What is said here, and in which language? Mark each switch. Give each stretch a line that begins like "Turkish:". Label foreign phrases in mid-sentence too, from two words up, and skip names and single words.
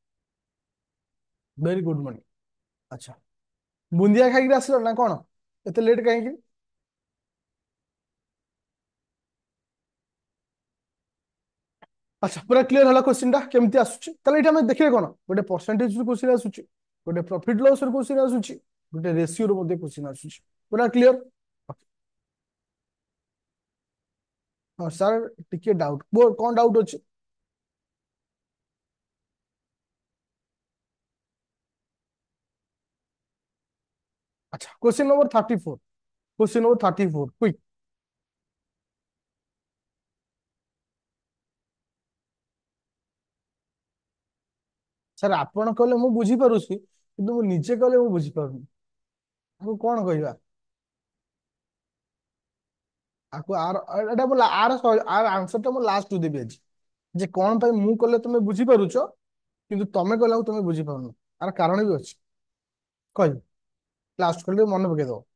English: very good morning
Odia: ଆଚ୍ଛା ବୁନ୍ଦିଆ ଖାଇକି ଆସିଲ ନା କଣ ଏତେ ଲେଟ୍ କାହିଁକି ଆଚ୍ଛା ପୁରା କ୍ଲିୟର ହେଲା କ୍ୱେଶ୍ଚିନ୍ ଟା କେମିତି ଆସୁଛି ତାହେଲେ ଏଇଟା ଆମେ ଦେଖିଲେ କଣ ଗୋଟେ ପରସେଣ୍ଟେଜ ରୁ କ୍ୱେଶ୍ଚିନ୍ ଆସୁଛି ଗୋଟେ
English: profit loss
Odia: ରୁ କ୍ୱେଶ୍ଚିନ୍ ଆସୁଛି ଗୋଟେ ରେସିଓ ରୁ ମଧ୍ୟ କ୍ୱେଶ୍ଚିନ୍ ଆସୁଛି ପୁରା କ୍ଲିୟର ହଁ ସାର୍ ଟିକେ ଡାଉଟ୍ କଣ ଡାଉଟ୍ ଅଛି ଆଚ୍ଛା
English: question number 34 question number 34 quick
Odia: ସାର୍ ଆପଣ କହିଲେ ମୁଁ ବୁଝିପାରୁଛି କିନ୍ତୁ ମୁଁ ନିଜେ କହିଲେ ମୁଁ ବୁଝିପାରୁନି ଆକୁ କଣ କହିବା ଆକୁ ଆର ଏଟା ମୁଁ ଆର ଆନ୍ସର ଟା ମୁଁ ଲାଷ୍ଟ ଦେବି ଆଜି ଯେ କଣ ପାଇଁ ମୁଁ କଲେ ତମେ ବୁଝିପାରୁଛ କିନ୍ତୁ ତମେ କଲାକୁ ତମେ ବୁଝିପାରୁନ ଆର କାରଣ ବି ଅଛି କହିବି ଲାଷ୍ଟ କଲେ ମନେ ପକେଇଦବ